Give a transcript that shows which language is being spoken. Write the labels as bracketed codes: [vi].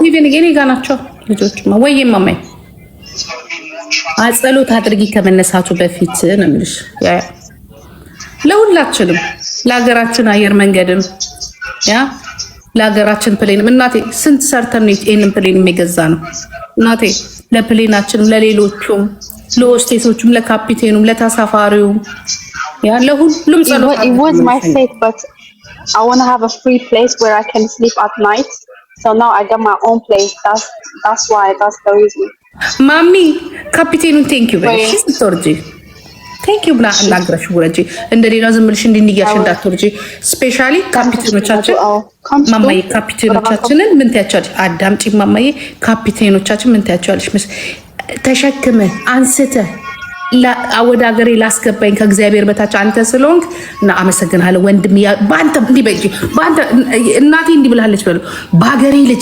[am] ይሄኔ ጋር ናቸው ልጆችማ ወይ ማማይ አጸሎት አድርጊ ከመነሳቱ በፊት ነው የምልሽ። ለሁላችንም ለሀገራችን አየር መንገድም ያ ለሀገራችን ፕሌንም እናቴ ስንት ሰርተን ነው ይሄንን ፕሌን የሚገዛ ነው እናቴ ለፕሌናችንም ለሌሎቹም ለሆስቴሶቹም ለካፒቴኑም ለተሳፋሪውም ያ ለሁሉም ጸሎት [en] It was my fate, but I want to have a free place where I can sleep at night. So now I got my own place. That's why. That's the reason. [am] ማሚ ካፒቴኑን ቴንክ ዩ በይ ስትወርጂ ቴንክ ዩ ብላ እናግራሽ ወረጂ እንደሌላ ዝም ብለሽ እንዲያሽ እንዳትወርጂ ስፔሻሊ ካፒቴኖቻችን ማማዬ ካፒቴኖቻችንን ምን ታያቻለሽ አዳምጪ ማማዬ ካፒቴኖቻችን ምን ታያቻለሽ ተሸክመ አንስተ ወደ ሀገሬ ላስገባኝ ከእግዚአብሔር በታች አንተ ስለሆንክ እና አመሰግናለሁ ወንድም በአንተ እንዲህ በይ በአንተ እናቴ እንዲህ ብላለች በሉ በሀገሬ